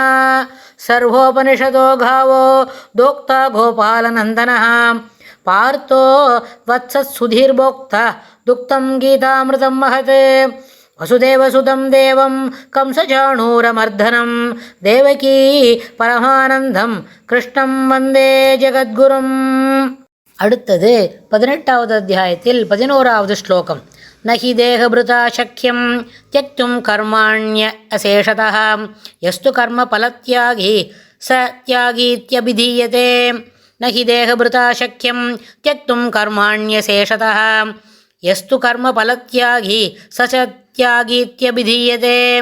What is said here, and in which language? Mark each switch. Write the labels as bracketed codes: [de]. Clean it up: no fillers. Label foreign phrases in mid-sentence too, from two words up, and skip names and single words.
[sa] सर्वोपनिषदो गावो दोक्ता गोपालनन्दनः पार्थो वत्सत्सुधीर्भोक्ता दुक्तं गीतामृतं महत्। वसुदेवसुतं देवं कंसचाणूरमर्दनं देवकी परमानन्दं कृष्णं वन्दे जगद्गुरुम्. [ta] அடுத்தது 18வது அத்தியாயத்தில் 11வது ஸ்லோகம். [sa] नहि देहभृता शक्यं त्यक्तुं कर्माण्य अशेषतः यस्तु कर्म फलत्यागी स त्यागीत्यभिधीयते. नहि देहभृता शक्यं त्यक्तुं कर्माण्यशेषतः यस्तु कर्म फलत्यागी स त्यागीत्यभिधीयते.